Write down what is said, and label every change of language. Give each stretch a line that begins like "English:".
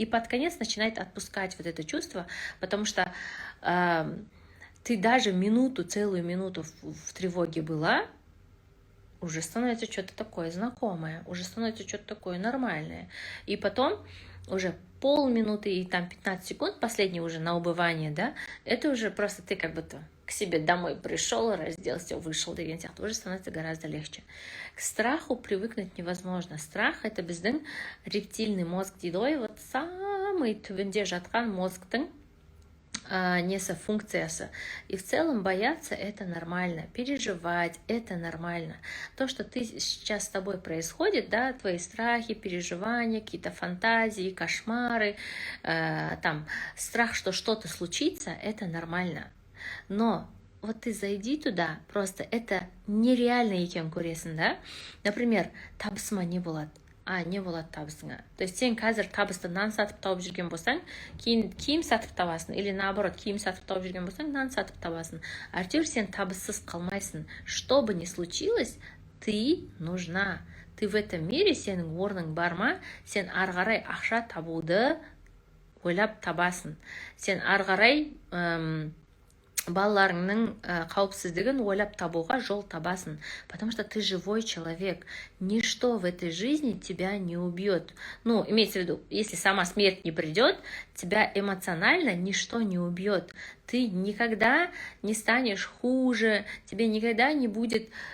Russian: И под конец начинает отпускать вот это чувство, потому что ты даже целую минуту в тревоге была, уже становится что-то такое знакомое, уже становится что-то такое нормальное. И потом уже полминуты и там 15 секунд, последний уже на убывание, да, это уже просто ты как будто к себе домой пришел, разделся, вышел,
Kazakh: деген сияқты,
Russian: уже становится гораздо легче. К страху привыкнуть невозможно. Страх — это
Kazakh: біздің рептильный мозг дейді ғой,
Russian: вот самый
Kazakh: түбінде жатқан мозгтың несі функциясы.
Russian: И в целом бояться — это нормально, переживать — это нормально. То, что сейчас с тобой происходит, да, твои страхи, переживания, какие-то фантазии, кошмары, там, страх, что что-то случится, это нормально. Но вот ты зайди туда, просто это нереально
Kazakh: екен көресің,
Russian: да?
Kazakh: Например, табысыма не болады? Не болады табысыңа. То есть сен қазір табысты нан сатып тауып жүрген болсаң, кейін киім сатып табасың,
Russian: или наоборот,
Kazakh: киім сатып тауып жүрген болсаң, нан сатып табасың. Әйтеуір сен табыссыз қалмайсың.
Russian: Что бы ни случилось, ты нужна. Ты в этом мире,
Kazakh: сенің орның бар ма, сен ары қарай ақша табуды ойлап табасың. Сен ары қарай балаларыңның қауіпсіздігін ойлап табуға жол табасын,
Russian: потому что ты живой человек. Ничто в этой жизни тебя не убьет. Ну, имеется в виду, если сама смерть не придет, тебя эмоционально ничто не убьет. Ты никогда не станешь хуже, тебе никогда не будет...